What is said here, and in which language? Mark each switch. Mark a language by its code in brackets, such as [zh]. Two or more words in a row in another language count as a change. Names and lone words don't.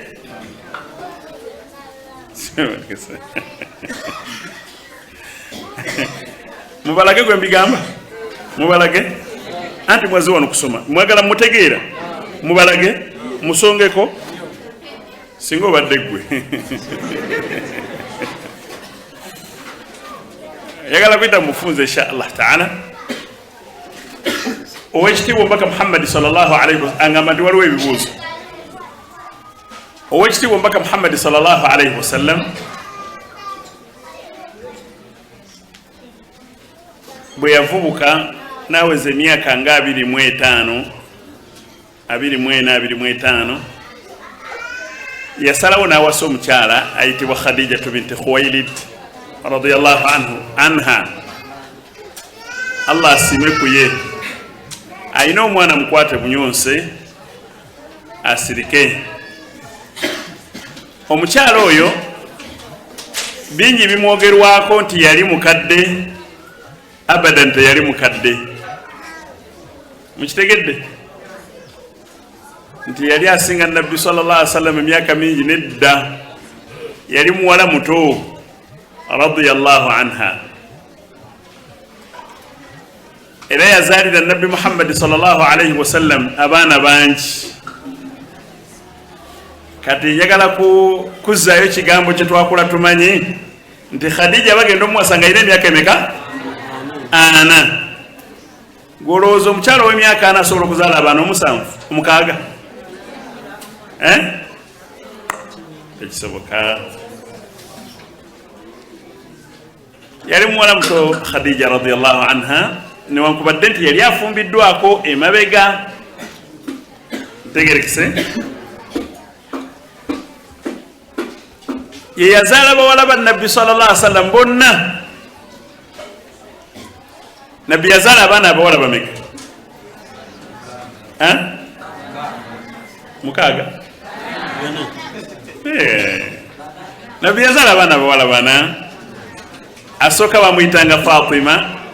[lg] Mubalage gwe mbigamba, mubalage anti mwazi wano kusoma, mwagala mutegeera, mubalage musongeko singa obadde gwe. Yagala kwita mufunze [ar] إن شاء الله تعالى. [lg] Owekitiibwa Omubaka Muhammad [ar] صلى الله عليه وسلم [lg] angamba nti waliwo ebibuuzo. Owekitiibwa Omubaka Muhammad [ar] صلى الله عليه وسلم [lg] bwe yavubuka naweza emyaka nga 25 24 yasalawo n'awasa omukyala ayitibwa Khadija binti Khuwailid [ar] رضي الله عنها. [lg] Allah asime ku ye. Ayina omwana mukwate bunyonse asirike. Omukyala oyo bingi bimwogerwako nti yali mukadde, abadan teyali mukadde. Mukitegedde nti yali asinga Nabbi [ar] صلى الله عليه وسلم [lg] emyaka mingi nedda, yali muwala muto [ar] رضي الله عنها. [lg] Era yazaalira Nabbi Muhammad [ar] صلى الله عليه وسلم [lg] abaana bangi. kati njagala kuzzayo kigambo kye twakula tumanyi nti Khadija bagenda omuwasanga alina emyaka emeka 4 golowooza omukyalo w'emyaka 4 asobola okuzaala abaana 7 tekisoboka. yali muwala muto Khadija [ar] رضي الله عنها [lg] newankubadde nti yali afumbiddwako emabega tegerekise ye yazaala bawala ba nabbi [ar] صلى الله عليه وسلم [lg] bonna. nabbi yazaala abaana abawala bameka 6 nabbi yazaala abaana abawala 4. asooka bamuyitanga Fatima.